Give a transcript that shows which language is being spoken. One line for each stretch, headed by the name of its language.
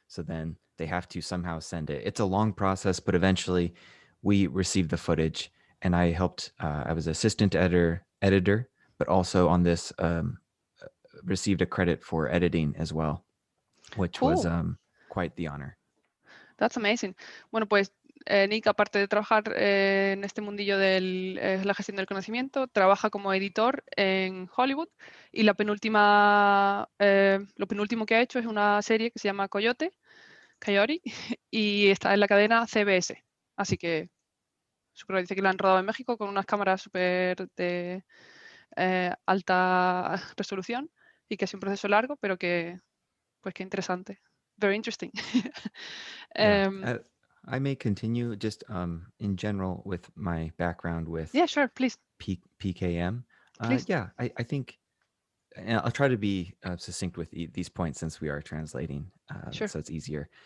English: So then they have to somehow send it. It's a long process, but eventually we received the footage, and I helped. I was assistant editor, but also on this received a credit for editing as well, which was quite the honor. That's amazing.
Spanish: Bueno, pues Nick, aparte de trabajar en este mundillo de la gestión del conocimiento, trabaja como editor en Hollywood y lo penúltimo que ha hecho es una serie que se llama Coyote y está en la cadena CBS. Así que dice que lo han rodado en México con unas cámaras súper de alta resolución y que es un proceso largo, pero que interesante.
English: Very interesting. I may continue just in general with my background with sure, please. PKM. Yeah, I think, and I'll try to be succinct with these points since we are translating, sure. So it's easier.